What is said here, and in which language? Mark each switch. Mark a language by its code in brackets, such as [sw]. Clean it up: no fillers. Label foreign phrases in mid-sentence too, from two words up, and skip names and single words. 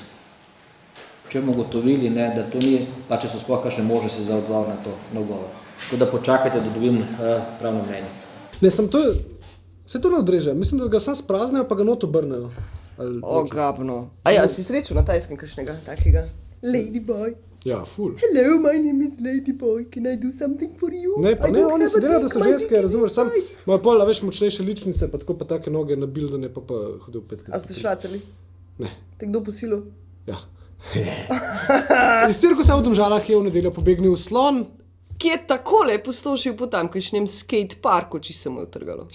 [sl] Če bomo gotovili, da to ni, pa če so sploh kakšne možnosti za odgovor na to, na odgovor. Tako da počakajte, da dobim pravno mnenje. Ne, se to ne odreže. Mislim, da ga sam spraznejo, pa ga not obrnejo. Gabno. A ja, si srečal na Tajskem kakšnega takega? Ladyboy. Ja, ful. [en] Hello, my name is Ladyboy. Can I do something for you? [sl] Ne, pa ne, oni se delajo, da so ženske, razumeš, sam imajo pol, veš, močnejše ličnice, pa tako pa take noge nabildane, pa hodil 5 krat. A ste šlatali? Ne. Te kdo posilil? Ja. Iz cirkusa v Domžalah je v nedeljo pobegnil slon, ki je takole pustošil po tamkajšnjem skate parku, če se mu je utrgalo.